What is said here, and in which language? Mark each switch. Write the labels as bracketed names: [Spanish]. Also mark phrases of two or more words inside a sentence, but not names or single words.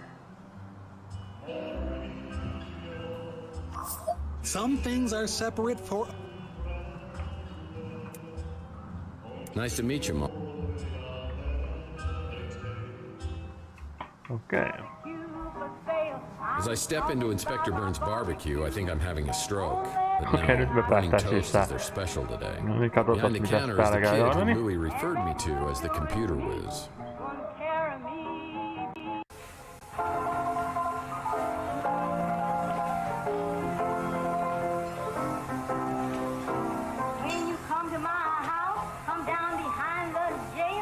[English] Some things are separate for... Nice to meet you, Mom. Okay. As I step into Inspector Burns' barbecue, I think I'm having a stroke. But [Finnish] Okei, nyt me [English] no, running [Finnish] päästään [English] toast [Finnish] sisään. [English] is their special today. [Finnish] No niin, katsotaan [English] Behind the [Finnish] mitäs [English] counter is [Finnish] täällä [English] the [Finnish] käy. [English] kid [Finnish] No [English] who [Finnish] niin. [English] Louis referred me to as the computer whiz. When you come to my house, come down behind the jail.